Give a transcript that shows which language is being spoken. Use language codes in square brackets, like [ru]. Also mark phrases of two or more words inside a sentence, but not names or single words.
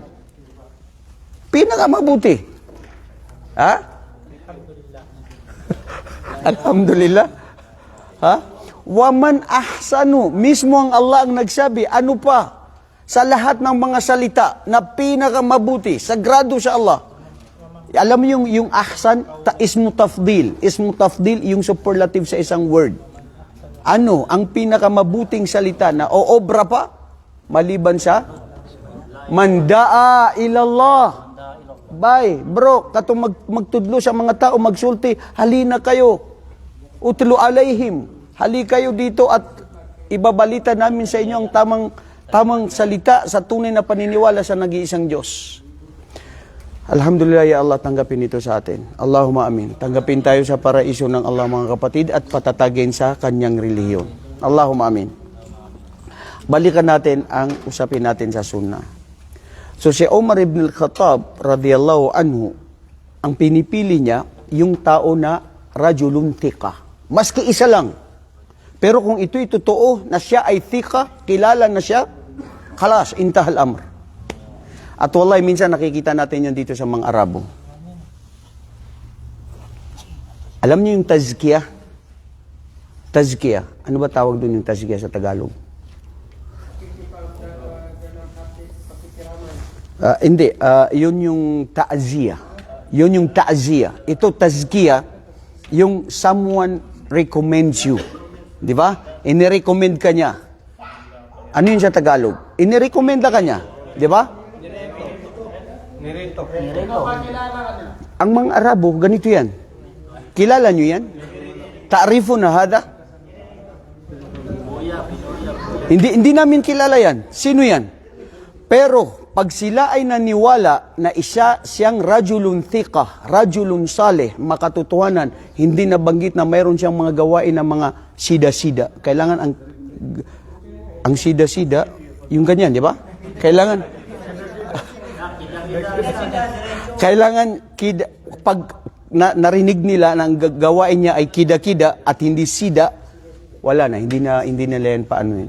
[tl] Pinakamabuti. Ha? Alhamdulillah. [ar] Ha? ومن أحسن. [tl] Mismo ang Allah ang nagsabi. Ano pa? Sa lahat ng mga salita na pinakamabuti, sagrado sa Allah. Alam mo yung ahsan, [ar] اسم تفضيل. اسم تفضيل, [tl] yung superlative sa isang word. Ano ang pinakamabuting salita na oobra pa? Maliban sa mandaa ilallah. [ceb] Bay, bro, katong magtudlo sa mga tao, magsulti, [tl] halina kayo. [ar] اتل عليهم. [tl] Hali kayo dito at ibabalita namin sa inyo ang tamang salita sa tunay na paniniwala sa nag-iisang Diyos. [ar] الحمد لله، يا الله, [tl] tanggapin ito sa atin. [ar] اللهم آمين. [tl] Tanggapin tayo sa paraiso ng Allah, mga kapatid, at patatagin sa kanyang relihiyon. [ar] اللهم آمين. [tl] Balikan natin ang usapin natin sa sunnah. So si Umar ibn al-Khattab, [ar] رضي الله عنه, [tl] ang pinipili niya, yung tao na [ar] رجل ثقة. [tl] Maski isa lang. Pero kung ito'y totoo na siya ay thiqa, kilala na siya, [ar] خلاص، انتهى الأمر. [tl] At wallahi, minsan nakikita natin yan dito sa mga Arabo. Alam niyo yung tazkiyah? Tazkiyah. Ano ba tawag doon yung tazkiyah sa Tagalog? Hindi. Yun yung ta'ziyah. Yun yung ta'ziyah. Ito tazkiyah, yung [en] someone recommends you. [tl] Di ba? Inirecommend ka niya. Ano yun sa Tagalog? Inirecommenda ka niya. Di ba? Nirito. Ang mga Arabo, ganito yan. Kilala nyo yan? [ar] تعرفون هذا? [tl] Hindi namin kilala yan. Sino yan? Pero, pag sila ay naniwala na siyang [ar] رجل ثقة، رجل صالح, [tl] makatotohanan, hindi nabanggit na mayroon siyang mga gawain ng mga sida-sida. Kailangan ang sida-sida, yung ganyan, di ba? Kailangan pag narinig nila na ang gawain niya ay kida-kida at hindi sida, wala na, hindi na yan paano yun.